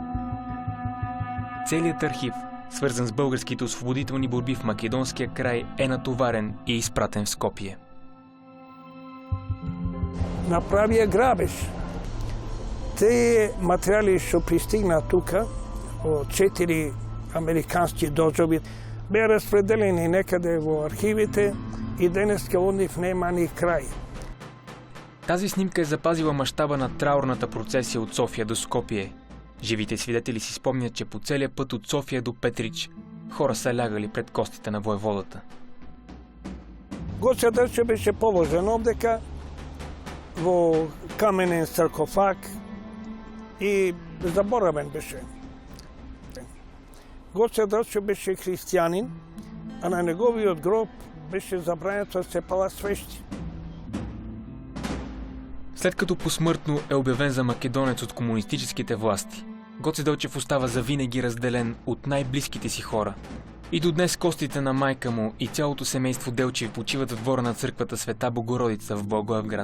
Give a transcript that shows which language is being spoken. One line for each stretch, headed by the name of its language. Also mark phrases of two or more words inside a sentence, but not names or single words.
Bulgarian: Целият архив, свързан с българските освободителни борби в Македонския край, е натоварен и изпратен в Скопие.
Macedonian: Направија грабеж. Те материали што пристигна тука од 4 американски дожови беа распределени некаде во архивите и денеска од нив нема ни крај.
Bulgarian: Тази снимка е запазила мащаба на траурната процесия от София до Скопие. Живите свидетели си спомнят, че по целия път от София до Петрич хора са лягали пред костите на войводата.
Macedonian: Гоце Делчев беше положен овдека во каменен саркофаг и заборавен беше. Гоце Делчев беше християнин, а на неговиот гроб беше забрането да се пала свещи.
Bulgarian: След като посмъртно е обявен за македонец от комунистическите власти, Гоце Делчев остава завинаги разделен от най-близките си хора. И до днес костите на майка му и цялото семейство Делчев почиват в двора на църквата Света Богородица в Благоевград.